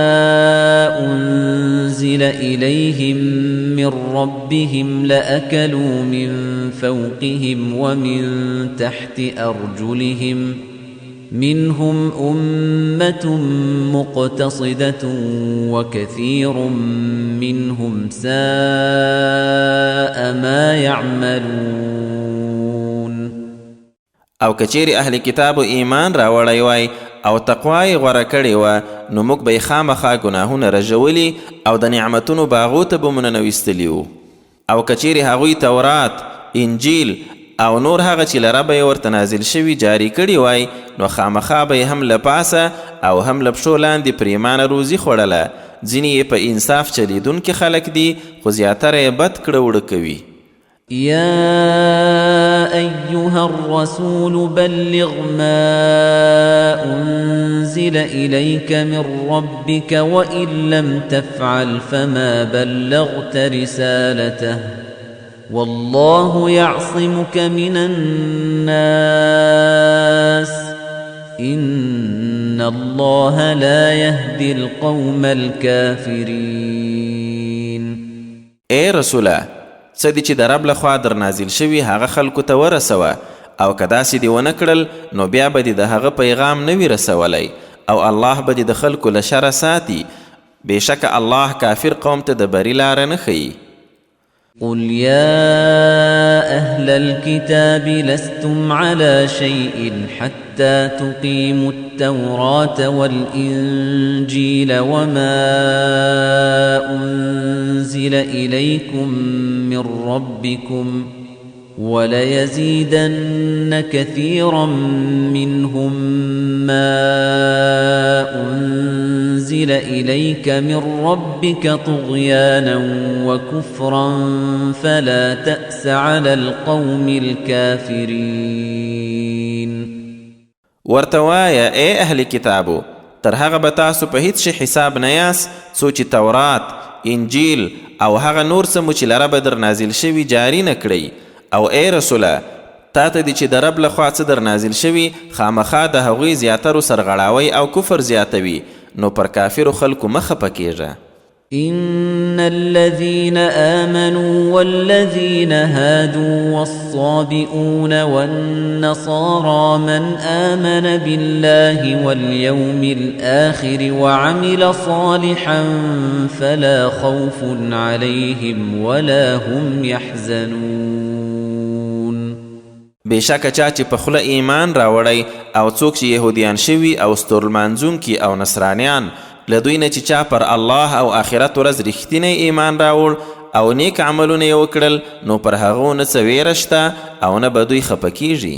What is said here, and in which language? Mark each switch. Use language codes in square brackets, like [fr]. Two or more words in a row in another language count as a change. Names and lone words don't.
[ar] أنزل إليهم من ربهم لأكلوا من فوقهم ومن تحت أرجلهم منهم أمة مقتصدة وكثير منهم ساء ما يعملون. [ps] او کچیری اهل کتاب ایمان راوړی وای او تقوا یې غوره کړې وه نو موږ به یې خامخا ګناهونه رژولي او د نعمتونو باغو ته به مو ننویستلي وو. او کچیری هغوی تورات، انجیل او نور هغه چې له ربه یې ورته نازل شوي جاري کړي وای نو خامخا به یې هم له پاسه او هم له پښو لاندې پرېمانه روزي خوړله. ځینې یې په انصاف چلیدونکي خلک دي خو زیاتره یې بد کړه وړه کوي. [ar] يا أيها الرسول بلغ ما أنزل إليك من ربك وإن لم تفعل فما بلغت رسالته والله يعصمك من الناس إن الله لا يهدي القوم الكافرين. [ps] اے رسوله څه دي چې د رب لخوا در نازل شوي هغه خلکو ته ورسوه او که داسې دې ونه کړل نو بیا به دې د هغه پیغام نه وي رسولی او الله به دې د خلکو له شره ساتي. بېشکه الله کافر قوم ته د بري لاره نه ښیي. [ar] قل يا أهل الكتاب لستم على شيء حتى تقيموا التوراة والإنجيل وما أنزل إليكم من ربكم وليزيدن كثيرا منهم ما أنزل إليك من ربك طغيانا وكفرا فلا تأس على القوم الكافرين. [ps] ورتوایا اے اهل کتابو تر هغه به تاسو په هیڅ شي حساب نه یاست څو چې تورات، انجیل او هغه نور څه مو چې له ربه در نازل شوي جاري نه کړئ. او ای رسوله تا ته دي چې د رب لخوا څه در نازل شوي خامخا د هغوی زیاترو سرغړاوی او کفر زیاتوي نو پر کافرو خلکو مه خفه کیږه. [ar] إن الذين آمنوا والذين هادوا والصابئون والنصارى من آمن بالله واليوم الآخر وعمل صالحا فلا خوف عليهم ولا هم يحزنون. [ps] بېشکه چا چې په خوله ایمان راوړی او څوک چې یهودیان شوي او ستورلمانځونکي او نصرانیان له دوی نه چې چا پر الله او آخرت ورځ رښتینی ایمان راوړ او نیک عملونه یې وکړل نو پر هغو نه څه ویره شته او نه به دوی خفه کیږي.